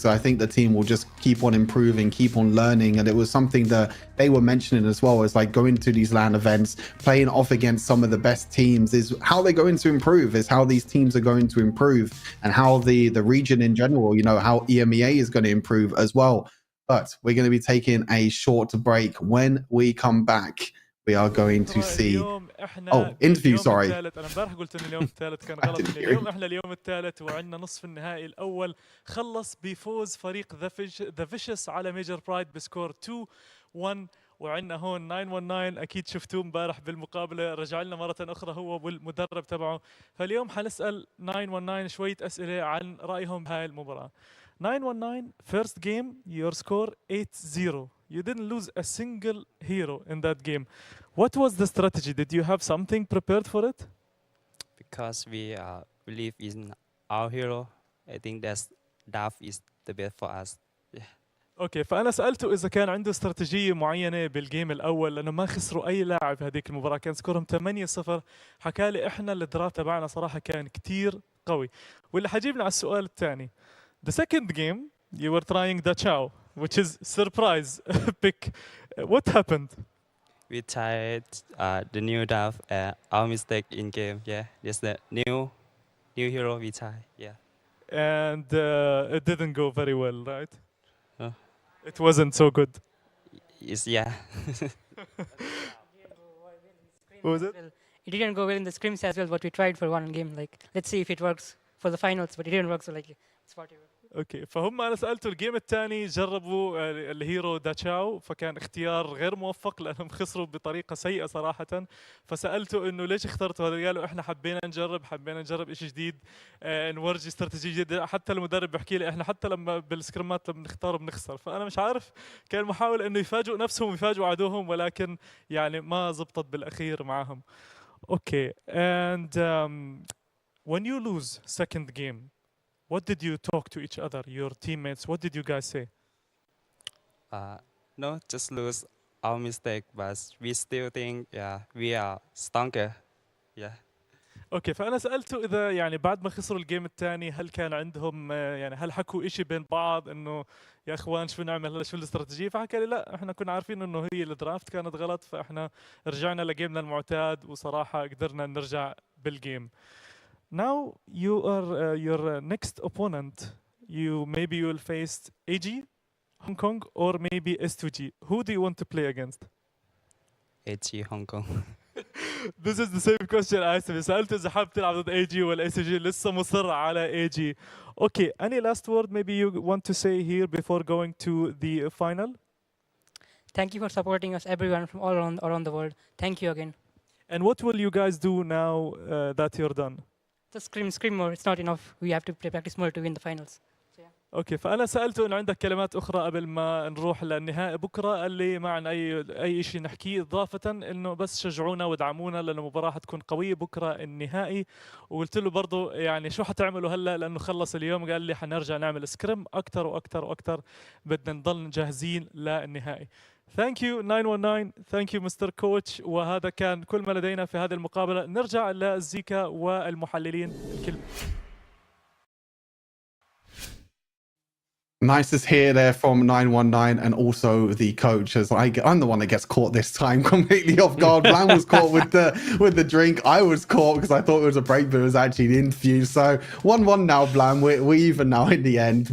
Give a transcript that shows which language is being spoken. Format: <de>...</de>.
<en>So I think the team will just keep on improving, keep on learning. And it was something that they were mentioning as well, as like going to these LAN events, playing off against some of the best teams, is how they're going to improve, is how these teams are going to improve, and how the region in general, you know, how EMEA is going to improve as well. But we're going to be taking a short break. When we come back, we are going to see interview. Sorry.</en> <ar>انا امبارح قلت ان اليوم الثالث كان غلط. اليوم احنا اليوم الثالث وعندنا نصف النهائي الاول خلص بفوز فريق ذا فيشس على ميجر برايد بسكور 2-1. وعندنا هون 919 اكيد شفتوه امبارح بالمقابله، رجع لنا مره اخرى هو والمدرب تبعه. فاليوم حنسال 919 شويه اسئله عن رايهم بهاي المباراه.</ar> <en>919 first game your score 8-0. You didn't lose a single hero in that game. What was the strategy? Did you have something prepared for it? Because we believe in our hero. I think that is the best for us.</en> <ar>اوكي، فانا سالته اذا كان عنده استراتيجيه معينه بالجيم الاول، لانه ما خسروا اي لاعب هذيك المباراه، كان سكورهم 8-0. حكى لي احنا الدرافت تبعنا صراحه كان كتير قوي. واللي حجيبنا على السؤال الثاني.</ar> <en>The second game you were trying the Chow, which is surprise pick. What happened? We tried the new draft. Our mistake in game. Yeah, there's the new hero we tried. Yeah. And it didn't go very well, right? Huh? It wasn't so good. Yeah. What was it? It didn't go well in the scrims as well, but we tried for one game. Like, let's see if it works for the finals, but it didn't work, so like, it's whatever.</en> <ar>اوكي، فهم انا سالته الجيم الثاني جربوا الهيرو داتشاو، فكان اختيار غير موفق لانهم خسروا بطريقه سيئه صراحه. فسالته انه ليش اخترتوا هذا؟ قالوا احنا حبينا نجرب شيء جديد، نورجي استراتيجيه جديده. حتى المدرب بحكي لي احنا حتى لما بالسكرمات لما بنختار بنخسر. فانا مش عارف، كان محاولة انه يفاجئوا نفسهم ويفاجئوا عدوهم، ولكن يعني ما زبطت بالاخير معهم.</ar> <en>Okay, and when you lose second game, what did you talk to each other, your teammates? What did you guys say? No, just lose our mistake, but we still think we are stronger. Yeah.</en> <ar>اوكي، فانا سالته اذا يعني بعد ما خسروا الجيم الثاني هل كان عندهم يعني هل حكوا شيء بين بعض انه يا اخوان شو نعمل هلا، شو الاستراتيجيه؟ فحكى لي لا، احنا كنا عارفين انه هي الدرافت كانت غلط، فاحنا رجعنا لجيمنا المعتاد وصراحه قدرنا نرجع بالجيم.</ar> <en>Now you are your next opponent. Maybe you will face AG, Hong Kong, or maybe S2G. Who do you want to play against? AG Hong Kong. This is the same question I asked him.</en> <ar>سألته إذا حابب تلعب ضد AG ولا SG، لسه مصر على AG.</ar> <en>Okay, any last word maybe you want to say here before going to the final? Thank you for supporting us, everyone from all around the world. Thank you again. And what will you guys do now that you're done? Just scream more. It's not enough. We have to practice more to win the finals.</en> <ar>اوكي، فانا سالته انه عندك كلمات اخرى قبل ما نروح للنهائي بكره. قال لي ما عن اي شيء نحكيه اضافه، انه بس شجعونا وادعمونا لانه المباراه حتكون قويه بكره النهائي. وقلت له برضه يعني شو حتعملوا هلا لانه خلص اليوم؟ قال لي حنرجع نعمل سكريم اكثر واكثر واكثر، بدنا نضل جاهزين للنهائي.</ar> <en>Thank you 919. Thank you Mr. Coach.</en> <ar>وهذا كان كل ما لدينا في هذه المقابله. نرجع للزيكا والمحللين الكل.</ar> <en>Nice to hear there from 919 and also the coach, as I'm the one that gets caught this time completely off guard. Blam was caught with the drink. I was caught because I thought it was a break, but it was actually an interview. So 1-1 now, Blam. We're even now in the end.</en>